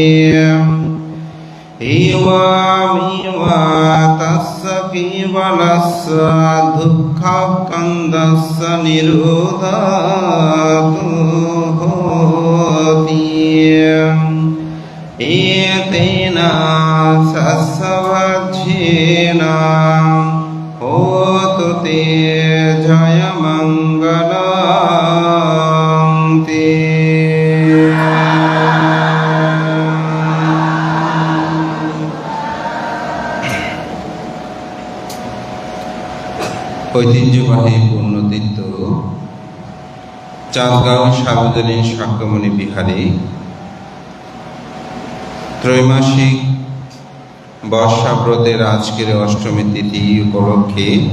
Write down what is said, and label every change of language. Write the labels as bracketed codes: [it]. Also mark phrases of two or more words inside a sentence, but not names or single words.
[pi] eva tassa kevalassa dukkha kandassa nirodhatu hoti etena sassavajjena hotu te jaya mangalam te. [bn] ঐতিহ্যবাহী পুণ্যতীর্থ চাঁদগাঁও সার্বজনীন শাক্যমণি বিহারে ত্রৈমাসিক বর্ষাব্রতের আজকের অষ্টমী তিথি উপলক্ষে